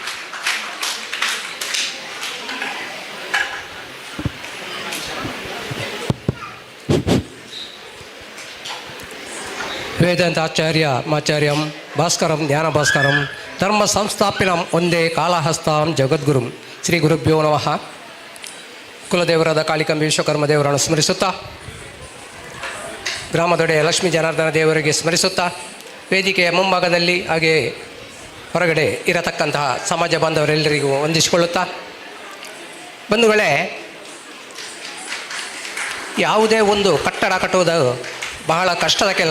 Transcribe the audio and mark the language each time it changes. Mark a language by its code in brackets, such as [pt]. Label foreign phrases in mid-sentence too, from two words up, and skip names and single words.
[sa] ವೇದಾಂತಾಚಾರ್ಯ ಮಾಚಾರ್ಯಂ ಭಾಸ್ಕರಂ ಜ್ಞಾನ ಭಾಸ್ಕರಂ ಧರ್ಮ ಸಂಸ್ಥಾಪಿನಂ ಒಂದೇ ಕಾಳಹಸ್ತಾಂ ಜಗದ್ಗುರುಂ. ಶ್ರೀ ಗುರುಭ್ಯೋ ನಮಃ. [kn] ಕುಲದೇವರಾದ ಕಾಳಿಕಂಬೆ ವಿಶ್ವಕರ್ಮ ದೇವರನ್ನು ಸ್ಮರಿಸುತ್ತಾ, ಗ್ರಾಮದೊಡೆಯ ಲಕ್ಷ್ಮೀ ಜನಾರ್ದನ ದೇವರಿಗೆ ಸ್ಮರಿಸುತ್ತಾ, ವೇದಿಕೆಯ ಮುಂಭಾಗದಲ್ಲಿ ಹಾಗೆ ಹೊರಗಡೆ ಇರತಕ್ಕಂತಹ ಸಮಾಜ ಬಾಂಧವರೆಲ್ಲರಿಗೂ ವಂದಿಸಿಕೊಳ್ಳುತ್ತಾ, ಬಂಧುಗಳೇ, ಯಾವುದೇ ಒಂದು ಕಟ್ಟಡ ಕಟ್ಟುವುದು ಬಹಳ ಕಷ್ಟದ ಕೆಲಸ.